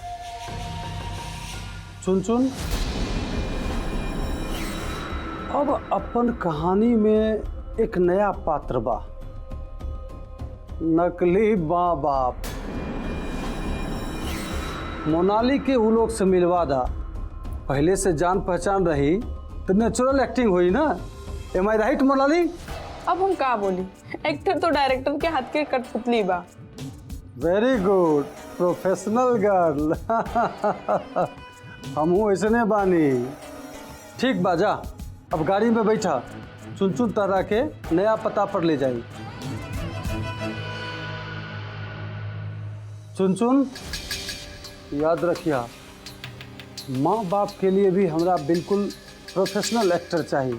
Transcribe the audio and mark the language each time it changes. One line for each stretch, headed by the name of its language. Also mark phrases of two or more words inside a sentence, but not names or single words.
Bhojpuri: चुन चुन, अब अपन कहानी में एक नया पात्र बा, नकली माँ बाप। मोनाली के उ लोग से मिलवा दा। पहले से जान पहचान रही तो
English: natural acting
Bhojpuri: हुई ना।
English: Am I right मोनाली?
Bhojpuri: अब हम का बोली, एक्टर तो डायरेक्टर के हाथ के कठपुतली बा।
English: Very good, professional girl.
Bhojpuri: हमहू ऐसने बानी। ठीक बा, जा अब गाड़ी में बैठा, चुन चुन तारा के नया पता पर ले जाई। चुन चुन याद रखिया, माँ बाप के लिए भी हमरा बिल्कुल
English: professional actor
Bhojpuri: चाहिए।